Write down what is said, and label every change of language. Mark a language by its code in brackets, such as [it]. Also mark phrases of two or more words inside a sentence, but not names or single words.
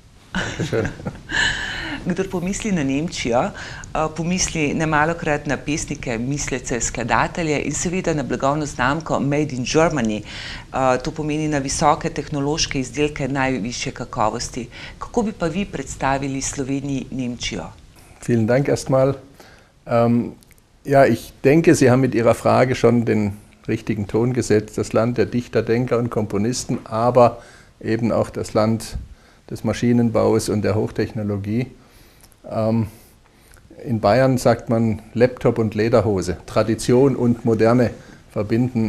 [sl] Kdor pomisli na Nemčijo, pomisli nemalokrat na pesnike, mislece, skladatelje in seveda na blagovno znamko Made in Germany. To pomeni na visoke tehnološke izdelke najvišje kakovosti. Kako bi pa vi predstavili Sloveniji Nemčijo? [de] Vielen Dank erstmal. Ja, ich denke, Sie haben mit Ihrer Frage schon den richtigen Ton gesetzt. Das Land der Dichter, Denker und Komponisten, aber eben auch das Land des Maschinenbaus und der Hochtechnologie. In Bayern sagt man Laptop und Lederhose, Tradition und Moderne verbinden.